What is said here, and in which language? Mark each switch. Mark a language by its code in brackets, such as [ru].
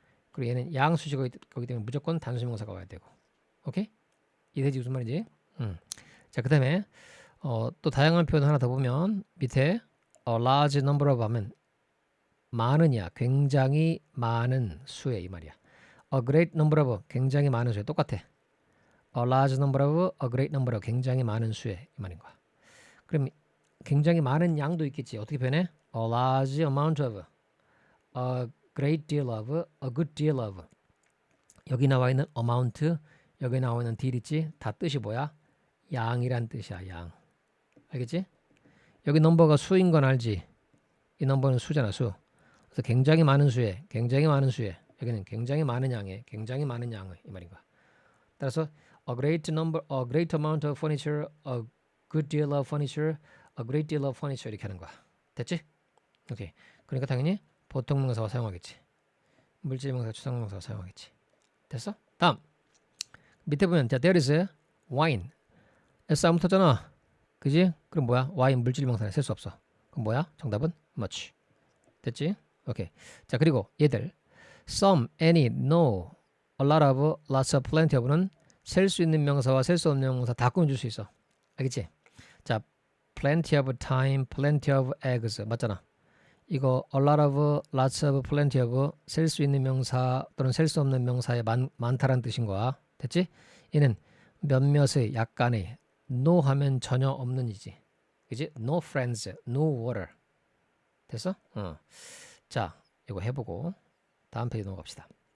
[ko] 그리고 얘는 양수식어이기 때문에 무조건 단수명사가 와야 되고. 오케이? 이해되지 무슨 말인지? 자, 그 다음에 또 다양한 표현 하나 더 보면 밑에 [en] a large number of [ko] 하면 많으냐, 굉장히 많은 수에 이 말이야. [en] a great number of [ko] 굉장히 많은 수에 똑같아. [en] a large number of, [ko] a great number of 굉장히 많은 수에 이 말인 거야. 그럼 굉장히 많은 양도 있겠지. 어떻게 표현해? [en] a large amount of, a great deal of, a good deal of. [ko] 여기 나와 있는 amount, 여기 나와 있는 deal 있지? 다 뜻이 뭐야? 양이란 뜻이야, 양. 알겠지? 여기 넘버가 수인 건 알지? 이 넘버는 수잖아, 수. 그래서 굉장히 많은 수에, 여기는 굉장히 많은 양에, 굉장히 많은 양의 이 말인 거야. 따라서 [en] a great amount of furniture, a good deal of furniture, a great deal of furniture [ko] 이렇게 하는 거야. 됐지? 오케이. 그러니까 당연히 보통명사와 사용하겠지. 물질명사, 추상명사와 사용하겠지. 됐어? 다음 밑에 보면 자, [en] there is wine. [ko] S 안 붙었잖아. 그지? 그럼 뭐야? 와인 물질명사네. 셀 수 없어. 그럼 뭐야? 정답은 much. 됐지? 오케이. 자, 그리고 얘들 some, any, no, a lot of, lots of, plenty of는 셀 수 있는 명사와 셀 수 없는 명사 다 꾸며줄 수 있어. 알겠지? [en] 자, plenty of time, plenty of eggs [ko] 맞잖아. 이거 a lot of, lots of, plenty of 셀 수 있는 명사 또는 셀 수 없는 명사에 많다라는 뜻인 거야. 됐지? 얘는 몇몇의, 약간의, no 하면 전혀 없는 이지. 그지? [en] No friends, no water. [ko] 됐어? 자, 이거 해보고 다음 페이지 넘어갑시다.